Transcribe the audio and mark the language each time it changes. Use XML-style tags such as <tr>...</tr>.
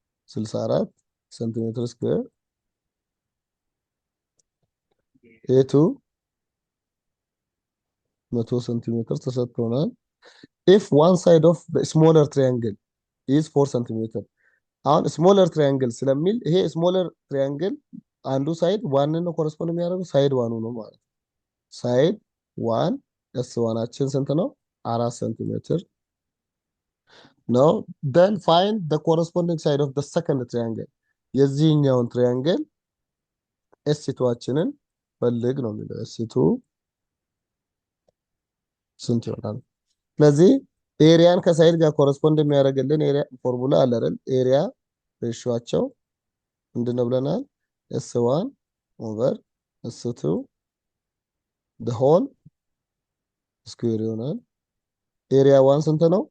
<am>64 ሴንቲሜትር ስኩዌር a2 100 ሴንቲሜትር ተሰጥተውናል።</am> <en>if one side of the smaller triangle is 4</en> <am>ሴንቲሜትር አሁን ስሞለር ትራያንግል ስለሚል ይሄ ስሞለር ትራያንግል አንዱ ሳይድ ዋን ነው ኮረስፖንድ የሚያደርገው ሳይድ ዋኑ ነው ማለት ነው። ሳይድ ዋን s1 አችን ስንት ነው? 4 ሴንቲሜትር ነው።</am> <en>then find the corresponding side of the second triangle</en> <am>የዚህኛውን ትራያንግል s2 አችንን ፈልግ ነው የሚለው። s2 ስንት ይሆናል? ስለዚህ ኤሪያን ከሳይድ ጋር ኮረስፖንድ የሚያደርግልን ኤሪያ ፎርሙላ አለ አይደል? ኤሪያ ሬሽዮአቸው ምንድነው ብለናል? s1 over s2 the whole ስኩዌር ይሆናል። ኤሪያ 1 ስንት ነው?</am>